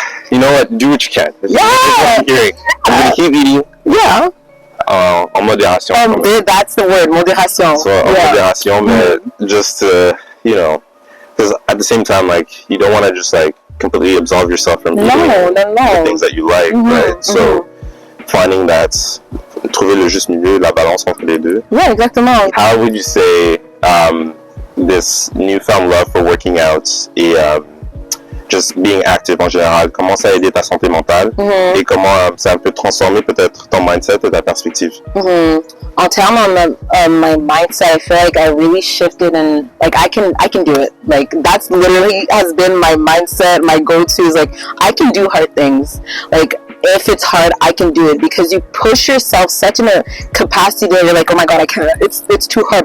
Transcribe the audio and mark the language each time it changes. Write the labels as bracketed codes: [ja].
[en] You know what? Do what you can. This is what I'm hearing. I'm gonna keep eating. [fr] En modération. [en] That's the word, modération. So, [fr] en modération, mais [en] just to, because at the same time, like, you don't want to just, like, completely absolve yourself from eating the things that you like, right? So, finding that, [fr] trouver le juste milieu, la balance entre les deux. Exactement. [en] How would you say this newfound love for working out et just being active [fr] en général, comment ça a aidé ta santé mentale et comment ça a un peu transformé peut-être ton mindset et ta perspective. [en] En terms of my mindset, I feel like I really shifted and like I can do it. Like that's literally has been my mindset. My go-to is like I can do hard things. Like if it's hard, I can do it, because you push yourself such in a capacity that you're like, oh my god, I can't. It's too hard.